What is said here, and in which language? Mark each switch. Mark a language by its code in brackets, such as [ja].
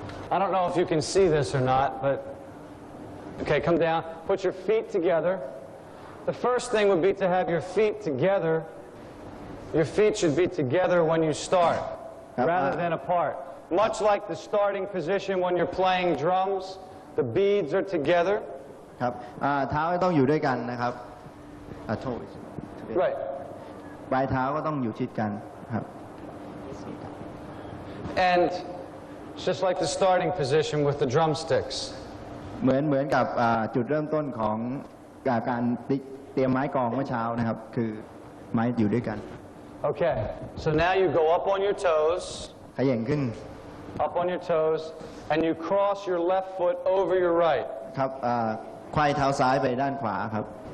[en] I don't know if you can see this or not, but okay, come down. Put your feet together. The first thing would be to have your feet together. Your feet should be together when you start, rather than apart. Much like the starting position when you're playing drums, the beads are together. [th] ครับเท้าต้องอยู่ด้วยกันนะครับโทษ [en] Right. [th] ปลายเท้าก็ต้องอยู่ชิดกันครับ [en] And it's just like the starting position with the drumsticks. [th] เหมือนกับจุดเริ่มต้นของการเตรียมไม้กลองเมื่อเช้านะครับคือ ไม้อยู่ด้วยกัน [en] Okay, so now you go up on your toes, [th] ขย่งขึ้น [en] up on your toes, and you cross your left foot over your right. [th] ครับไขว้เท้าซ้ายไปด้านขวาครับ